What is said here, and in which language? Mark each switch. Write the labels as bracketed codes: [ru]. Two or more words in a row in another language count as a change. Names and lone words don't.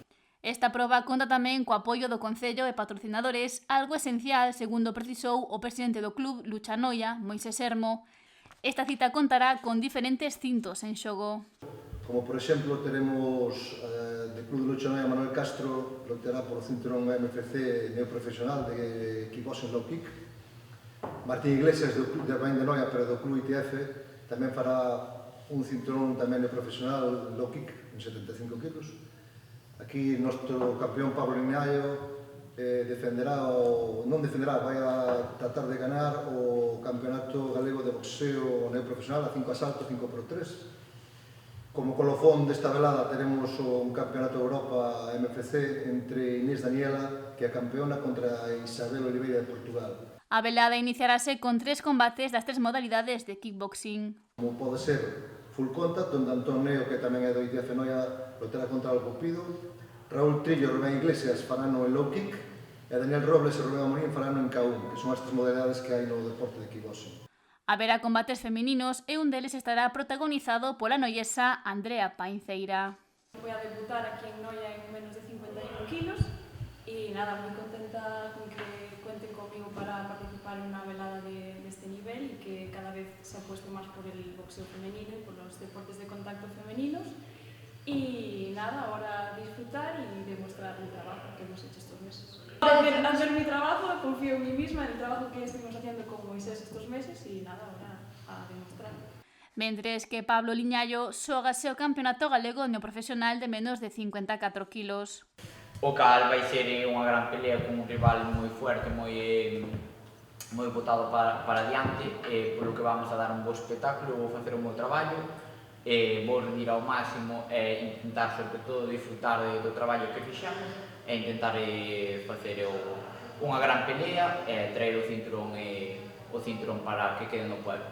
[gl] Esta proba conta tamén co apoio do Concello e patrocinadores, algo esencial, segundo precisou o presidente do Club Lucha Noia, Moisés Sermo. Esta cita contará con diferentes cintos en xogo. Como por exemplo teremos de Club de Lucha Noia Manuel Castro, loteará por o cinturón MFC neoprofesional de [en] kickboxing low kick. [gl] Martín Iglesias do Club de Bain de Noia, pero do Club ITF, tamén fará un cinturón tamén neoprofesional [en] low kick [gl] en 75 kilos. Aquí noso campeón Pablo Liñayo non defenderá, vai a tratar de ganar o campeonato galego de boxeo neoprofesional a 5 asaltos, 5x3. Como colofón desta velada teremos un campeonato de Europa MFC entre Inés Daniela, que é a campeona, contra Isabel Oliveira de Portugal. A velada iniciarase con 3 combates das 3 modalidades de kickboxing. Como pode ser full contact, onde Antón Neo, que tamén é do ITF Noia, lotará contra o Popido, Raúl Trillo e Rubén Iglesias farán no [en] low kick, [gl] e Daniel Robles e Rubén Amorín farán no K1, que son as 3 modalidades que hai no deporte de kickboxing. Haberá combates femininos e un deles estará protagonizado pola noiesa Andrea Painceira. [es] Voy a debutar aquí en Noia en menos de 51 kilos y nada, muy contenta con que cuenten conmigo para participar en una velada de este nivel y que cada vez se apueste más por el boxeo femenino y por los deportes de contacto femeninos. Y nada, ahora disfrutar y demostrar el trabajo que hemos hecho estos meses. Hacer mi trabajo, confío en mí misma, en el trabajo que estuvimos haciendo con Moisés estos meses y nada, ahora a demostrar. [gl] Mentres que Pablo Liñayo xógase o campeonato galego neoprofesional de menos de 54 kilos. O cal vai ser unha gran pelea con un rival moi fuerte, moi botado para adiante, polo que vamos a dar un bo espectáculo, vou facer o meu traballo, vou rendir ao máximo e intentar, sobre todo, disfrutar do traballo que fixamos e intentar facer unha gran pelea e traer o cinturón para que quede no pueblo.